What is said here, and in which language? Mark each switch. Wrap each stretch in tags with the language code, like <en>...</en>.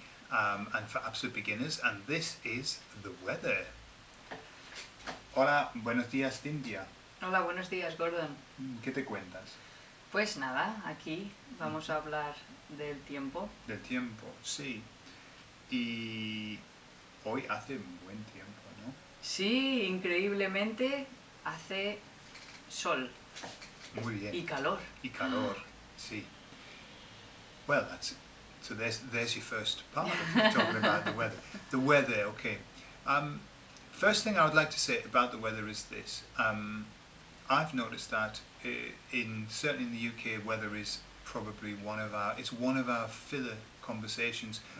<en>And for absolute beginners, and this is the weather.</en> <es>Hola, buenos días, Cintia. Hola, buenos días, Gordon. ¿Qué te cuentas? Pues nada, aquí vamos a hablar del tiempo. Del tiempo, sí. Y hoy hace buen tiempo, ¿no? Sí, increíblemente hace sol. Muy bien. Y calor. Y calor, sí.</es> <en>Well, so there's your first part of talking about the weather. The weather, okay. First thing I would like to say about the weather is this. I've noticed that certainly in the UK, weather is probably one of our filler conversations.</en>